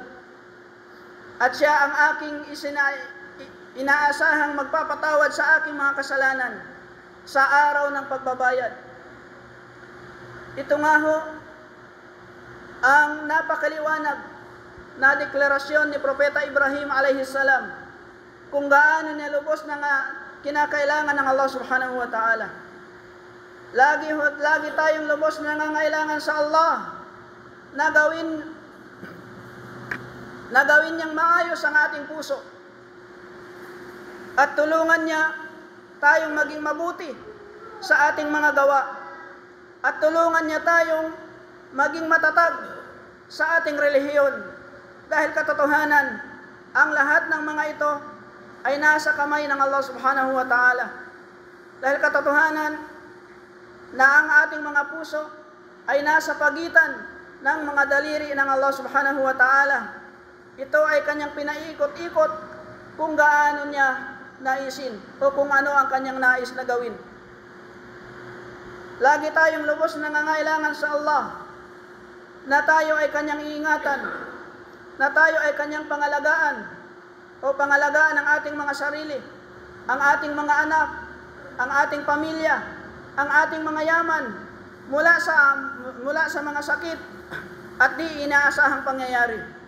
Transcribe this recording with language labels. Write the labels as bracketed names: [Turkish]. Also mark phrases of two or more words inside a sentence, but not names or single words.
[Filipino] At siya ang aking inaasahang magpapatawad sa aking mga kasalanan sa araw ng pagbabayad. Ito nga ho ang napakaliwanag na deklarasyon ni Propeta Ibrahim [Arabic] عليه السلام [Filipino] kung gaano niya lubos na kinakailangan ng Allah [Arabic] سبحانه وتعالى. [Filipino] Lagi tayong lubos na nangangailangan sa Allah na gawin niyang maayos ang ating puso at tulungan niya tayong maging mabuti sa ating mga gawa at tulungan niya tayong maging matatag sa ating relihiyon. Dahil katotohanan, ang lahat ng mga ito ay nasa kamay ng Allah [Arabic] سبحانه وتعالى. [Filipino] Dahil katotohanan na ang ating mga puso ay nasa pagitan ng mga daliri ng Allah [Arabic] سبحانه وتعالى. [Filipino] Ito ay kanyang pinaikot-ikot kung gaano niya naisin o kung ano ang kanyang nais na gawin. Lagi tayong lubos na nangangailangan sa Allah na tayo ay kanyang iingatan, na tayo ay kanyang pangalagaan o pangalagaan ang ating mga sarili, ang ating mga anak, ang ating pamilya, ang ating mga yaman mula sa mga sakit at di inaasahang pangyayari.